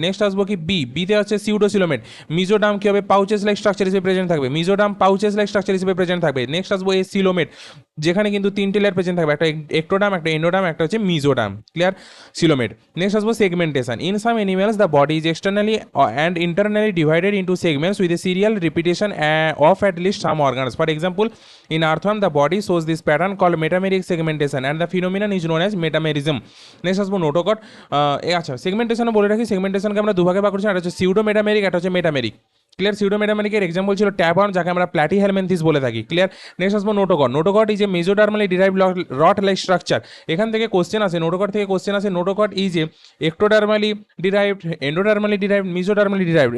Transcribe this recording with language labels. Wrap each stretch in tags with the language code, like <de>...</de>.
<bn>Next আসবো কি বিতে হচ্ছে সিউডোসিলোমেট। মিজোডাম কি হবে? পাউচেস লাইক স্ট্রাকচার হিসেবে প্রেজেন্ট থাকবে, মিজোডাম পাউচেস লাইক স্ট্রাকচার হিসেবে প্রেজেন্ট থাকবে। নেক্সট আসবো এসিলোমেট, যেখানে কিন্তু তিনটে লেয়ার প্রেজেন্ট থাকবে, একটা একটোডাম, একটা এন্ডোডাম, একটা হচ্ছে মিজোডাম। ক্লিয়ার? সিলোমেট। নেক্সট আসবো segmentation.</bn> <en>In some animals the body is externally and internally divided into segments with a serial repetition of at least some organs. For example, in earthworm the body shows this pattern called metameric segmentation and the phenomenon is known as metamerism.</en> <bn>Next আসবো নোটোকট। আচ্ছা, segmentation বলে রাখি, সেগমেন্টেশনকে আমরা দুভাগে ভাগ করছি, একটা হচ্ছে সিউডো মেটামেরিক, একটা হচ্ছে মেটামেরিক। ক্লিয়ার? সিউডোমেটামেরিকের এক্সাম্পল ছিল ট্যাবন, যাকে আমরা প্ল্যাটিহেলমিনথিস বলে থাকি। ক্লিয়ার? নেক্সট আসবো নোটোকট।</bn> <en>Notochord is a mesodermally derived rod like structure.</en> <bn>এখান থেকে কোশ্চেন আসে,</bn> <en>Notochord থেকে question আসে, notochord is a ectodermally derived, endodermally derived, mesodermally derived.</en>